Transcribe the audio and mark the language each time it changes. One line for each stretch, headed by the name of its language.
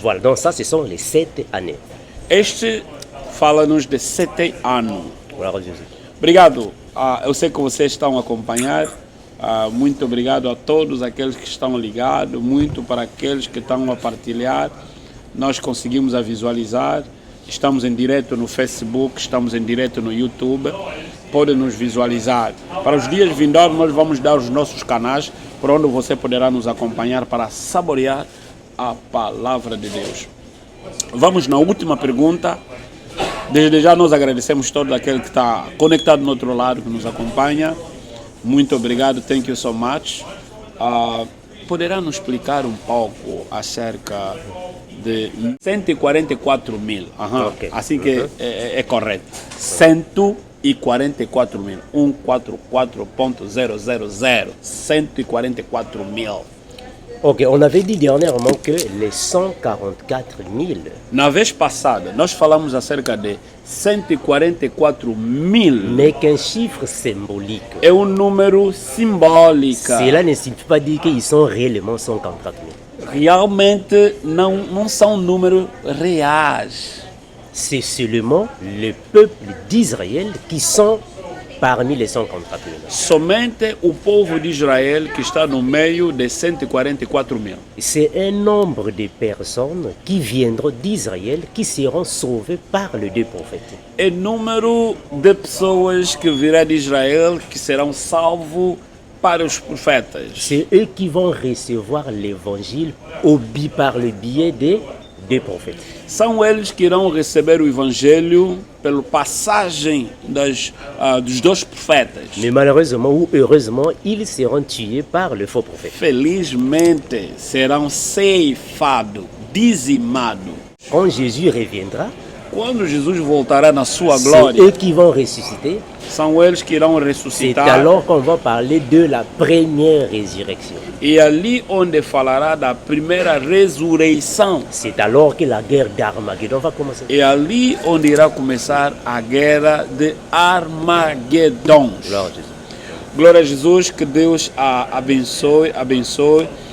French: Voilà, donc ça, ce sont les 7 années.
Portuguese: Este fala-nos de 7 anos.
French: Voilà, Jésus.
Portuguese: Obrigado. Eu sei que vocês estão a acompanhar. Muito obrigado a todos aqueles que estão ligados, muito para aqueles que estão a partilhar. Nós conseguimos a visualizar. Estamos em direto no Facebook, estamos em direto no YouTube. Podem nos visualizar. Para os dias vindouros, nós vamos dar os nossos canais por onde você poderá nos acompanhar para saborear a palavra de Deus. Vamos na última pergunta. Desde já nós agradecemos todo aquele que está conectado no outro lado, que nos acompanha. Muito obrigado,
English: thank you so much.
Portuguese: Poderá nos explicar um pouco acerca de 144 mil?
English: Okay.
Portuguese: Assim que é correto. 144 mil. 144.000. 144 mil.
French: Ok, on avait dit dernièrement que les 144 000...
Portuguese: Na vez passada, nós falamos acerca de 144 mil.
French: n'est qu'un chiffre symbolique.
Portuguese: É um número simbólico.
French: Cela ne signifie pas dire qu'ils sont réellement 144 000.
Portuguese: Realmente não são números reais.
French: C'est seulement le peuple d'Israël qui sont parmi les 144 000.
Portuguese: Somente o povo de Israel que está no meio de 144 mil.
French: C'est un nombre de personnes qui viendront d'Israël, qui seront sauvées par les deux prophètes.
Portuguese: É número de pessoas que virá de Israel que serão salvos para os profetas.
French: C'est eux qui vont recevoir l'évangile par le biais des deux prophètes.
Portuguese: São eles que irão receber o evangelho pela passagem dos dois profetas.
French: Mais malheureusement ou heureusement, ils seront tués par le faux prophète.
Portuguese: Felizmente serão ceifados, dizimados.
French: Quand Jésus reviendra,
Portuguese: Quando Jesus voltará na sua
French: c'est
Portuguese: glória,
French: eux qui vont ressusciter.
Portuguese: são eles que irão
French: C'est
Portuguese: ressuscitar.
French: alors qu'on va parler de la première résurrection.
Portuguese: E ali onde falará da primeira ressurreição.
French: C'est alors que la guerre d'Armageddon va commencer.
Portuguese: É ali onde irá começar a guerra de Armagedon. Glória a Jesus. Glória a Jesus, que Deus abençoe.